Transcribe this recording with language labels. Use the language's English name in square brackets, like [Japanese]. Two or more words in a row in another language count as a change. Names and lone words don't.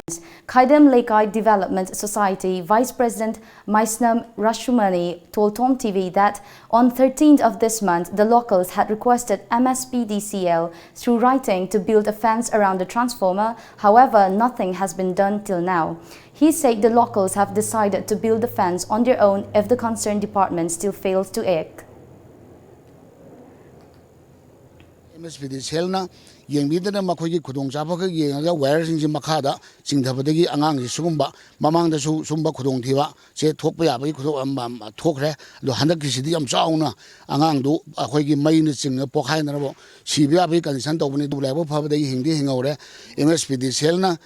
[English] Khaidam Lekai Development Society Vice President Maisnam Rashumani told TOMTV that on 13th of this month, the locals had requested MSPDCL through writing to build a fence around the transformer. However, nothing has been done till now. He said the locals have decided to build the fence on their own if the concerned department still fails to act. [Manipuri] MSPDCL yengbidana makhoi khudong chaba ka yenga wire sing makhada chingthabadagi angang ji sugumba mamangda su sumba khudong thiwa che thokpa ya bai khudong thokre do handak ki sidi am chauna angang du akhoi gi mai ni ching pokhai na bo sibya bai condition tobani du lebo phabadagi hingdi hingore MSPDCL na